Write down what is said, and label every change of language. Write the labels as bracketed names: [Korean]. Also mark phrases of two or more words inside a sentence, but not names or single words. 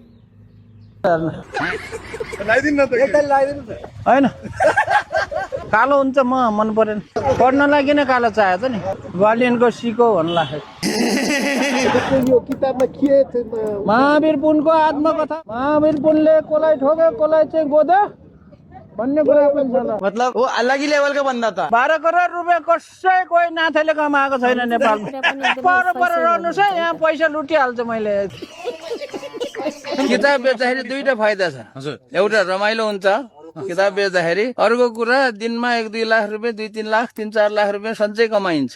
[Nepali] होइन कालो हुन्छ मन परेन। पढ्नलाई किन कालो चाहियो त नि? बालियनको सिको भन्नु लाग्यो। महावीर पुनको आत्मकथा। महावीर पुनले कसलाई ठोक्यो, कसलाई चाहिँ गोद्यो भन्ने कुरा पनि छ। [Hindi] मतलब वो अलग ही लेवल का बंदा था। [Nepali] 12 करोड रुपियाँ कसै कोही नाथेले कमाएको छैन नेपालमा। पर रहनुहोस् है, यहाँ पैसा लुटिहाल्छ। मैले किताब बेच्दाखेरि 2टा फाइदा छ। एउटा रमाइलो हुन्छ किताब बेच्दाखेरि, अर्को कुरा दिनमा 1-2 लाख रुपियाँ, 2-3 लाख, 3-4 लाख रुपियाँ सञ्चय कमाइन्छ।